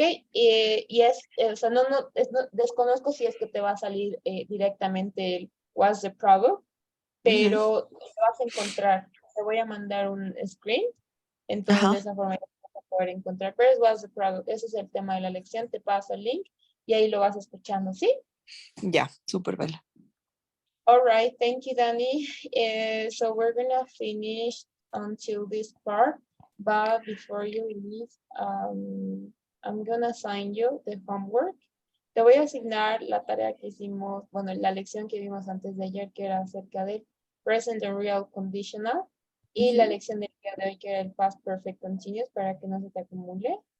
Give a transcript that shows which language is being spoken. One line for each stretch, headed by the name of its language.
Spanish: O sea, desconozco si es que te va a salir directamente el What's the Problem, pero lo vas a encontrar. Te voy a mandar un screen, entonces de Ajá. esa forma ya vas a poder encontrar. Pero es What's the Problem, ese es el tema de la lección, te paso el link y ahí lo vas escuchando, ¿sí? Ya, súper, Bel.
English: All right, thank you, Danny. So we're gonna finish until this part, but before you leave, I'm gonna assign you the homework.
Spanish: Te voy a asignar la tarea que hicimos, bueno, la lección que vimos antes de ayer, que era acerca de
English: present and real conditional,
Spanish: y la lección del día de hoy, que era el
English: past perfect continuous,
Spanish: para que no se te acumule.